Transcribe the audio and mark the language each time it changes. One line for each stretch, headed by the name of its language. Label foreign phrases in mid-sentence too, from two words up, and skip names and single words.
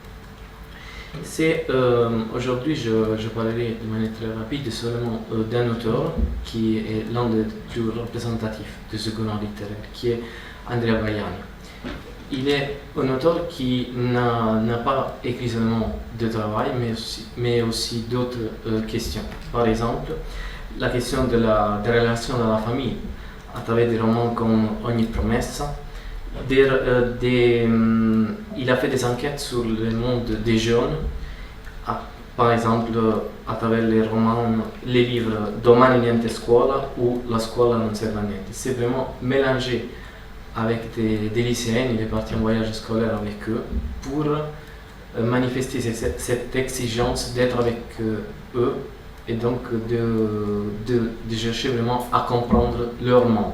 French: Aujourd'hui, je parlerai de manière très rapide seulement d'un auteur qui est l'un des plus représentatifs de ce courant littéraire, qui est Andrea Vaiani. Il est un auteur qui n'a pas écrit seulement de travail, mais aussi d'autres questions. Par exemple, la question des relations dans la famille, à travers des romans comme Ogni promessa. Il a fait des enquêtes sur le monde des jeunes, par exemple à travers les livres Domani niente scuola ou La scuola non serve a niente. C'est vraiment mélangé avec des lycéens, il est parti en voyage scolaire avec eux pour manifester cette exigence d'être avec eux et donc de chercher vraiment à comprendre leur monde.